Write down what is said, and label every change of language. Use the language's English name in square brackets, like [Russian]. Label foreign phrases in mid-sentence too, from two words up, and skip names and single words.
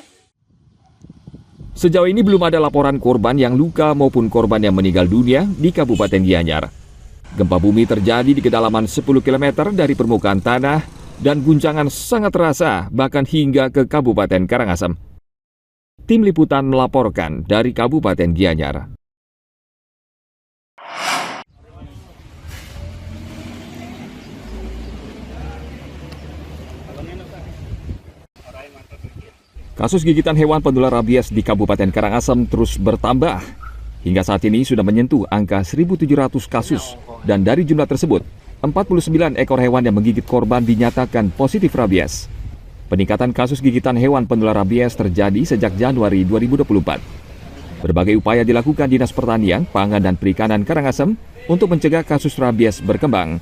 [Indonesian] Sejauh ini belum ada laporan korban yang luka maupun korban yang meninggal dunia di Kabupaten Gianyar. Gempa bumi terjadi di kedalaman 10 km dari permukaan tanah dan guncangan sangat terasa bahkan hingga ke Kabupaten Karangasem. Tim Liputan melaporkan dari Kabupaten Gianyar. Kasus gigitan hewan penular rabies di Kabupaten Karangasem terus bertambah. Hingga saat ini sudah menyentuh angka 1.700 kasus. Dan dari jumlah tersebut, 49 ekor hewan yang menggigit korban dinyatakan positif rabies. Peningkatan kasus gigitan hewan penular rabies terjadi sejak Januari 2024. Berbagai upaya dilakukan Dinas Pertanian, Pangan, dan Perikanan Karangasem untuk mencegah kasus rabies berkembang.